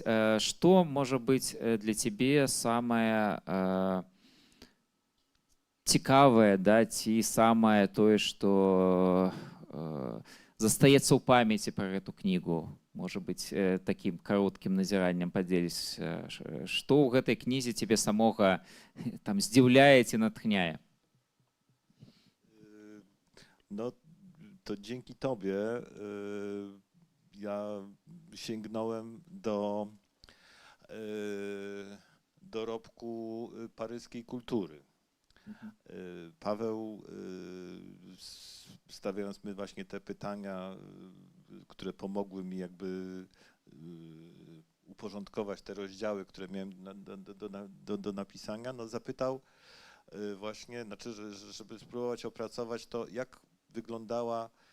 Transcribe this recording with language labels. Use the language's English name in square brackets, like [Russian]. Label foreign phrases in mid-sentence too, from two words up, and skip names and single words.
[Belarusian] Што можа быць для цябе самае цікавае, ці самае тое, што застаецца ў памяці пра гэту кнігу? Можа быць, такім кароткім назіраннем падзеліся. Што ў гэтай кнізе цябе самога здзіўляе ці натхняе? [Polish] No to dzięki tobie ja sięgnąłem do dorobku paryskiej kultury. Paweł, stawiając mi właśnie te pytania, które pomogły mi jakby uporządkować te rozdziały, które miałem do napisania, zapytał właśnie, żeby spróbować opracować to, jak wyglądała